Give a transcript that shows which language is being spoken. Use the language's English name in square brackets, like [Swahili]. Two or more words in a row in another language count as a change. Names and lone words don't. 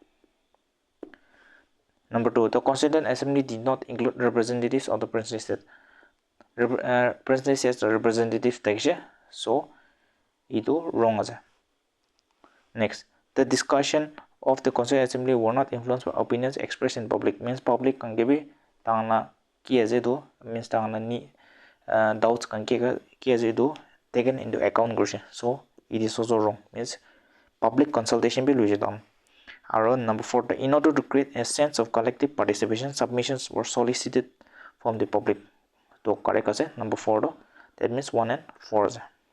[English] Number 2, the Constituent Assembly did not include representatives of the princely state. Princely states representative [Kok Borok] takshe, so ido wrong ase. [English] Next, the discussion of the Constituent Assembly were not influenced by opinions expressed in public. Means public [Kok Borok] kan gebi tangna ki ase do means tangna ni doubts kan ki ase do [English] taken into account [Kok Borok] kurse. [English] So it is also wrong. Means public consultation [Kok Borok] be luje dam. [English] Number 4, in order to create a sense of collective participation, submissions were solicited from the public. So correct ase number 4 do. That means 1 and 4 ase.